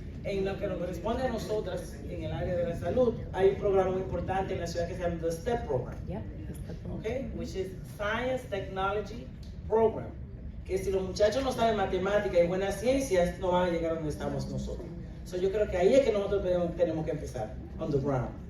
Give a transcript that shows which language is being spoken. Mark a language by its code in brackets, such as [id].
[es] En lo que nos corresponde a nosotras en el área de la salud, hay un programa muy importante en la ciudad que se llama the STEP Program, okay? [en] Which is Science Technology Program. [es] Que si los muchachos no saben matemática y buenas ciencias, no van a llegar a donde estamos nosotros. So yo creo que ahí es que nosotros tenemos que empezar, [en] on the ground.